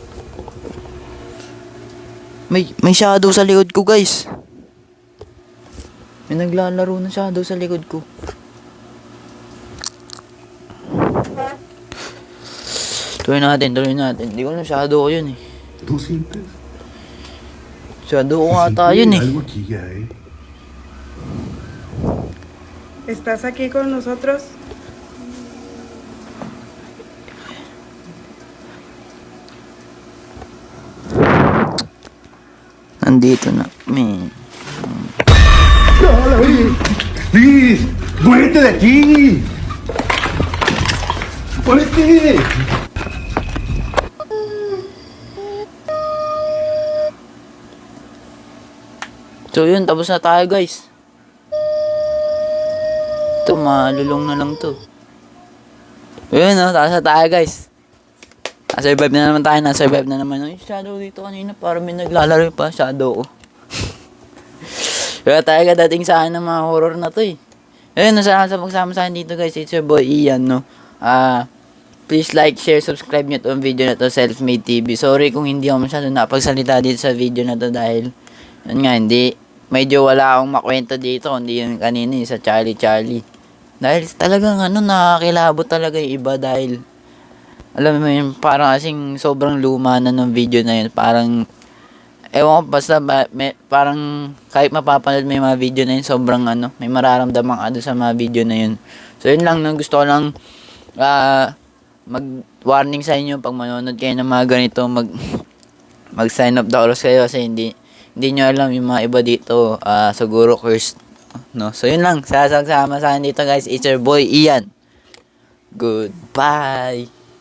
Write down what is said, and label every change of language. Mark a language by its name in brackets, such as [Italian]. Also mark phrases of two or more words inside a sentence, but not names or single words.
[Filipino] May shadow sa likod ko, guys. May naglalaro ng shadow sa likod ko. Tuloy natin. Hindi ko alam, shadow ko yun eh. [Spanish] ¿Tú sientes? [Filipino] Shadow ko ata yun eh. [Spanish] Algo aquí ya, ¿Estás aquí con nosotros? [Filipino] Nandito na. Man. [Spanish] ¡Liz! ¡Muévete de aquí! ¡Muévete! [Filipino] So yun, tapos na tayo, guys. Ito, malulong na lang to. Yun, tapos na tayo, guys. Survive na naman tayo, na-survive na naman. Yung shadow dito kanina, parang may naglalaro pa, shadow ko. Kaya tayo dating sa akin ng mga horror na to eh. Ayun, nasalamat sa pagsama sa akin dito, guys. [English] It's your boy Ian, no. Please like, share, [Filipino] subscribe nyo itong video na to, Selfmade TV. Sorry kung hindi ako masyado napagsalita dito sa video na to dahil, yun nga, medyo wala akong makwento dito, kundi yun kanina sa Charlie. Dahil talagang nakakilabot talaga yung iba dahil, alam mo yun, parang kasing sobrang luma na ng video na yun. Parang, ewan ko, basta parang kahit mapapanood mo yung mga video na yun, sobrang may mararamdaman ka doon sa mga video na yun. So yun lang, gusto ko lang mag-warning sa inyo pag manonood kayo ng mga ganito, mag-sign up the oras kayo kasi hindi nyo alam yung mga iba dito, siguro cursed. No? So yun lang, sasama sa akin dito, guys. [English] It's your boy Ian. Goodbye.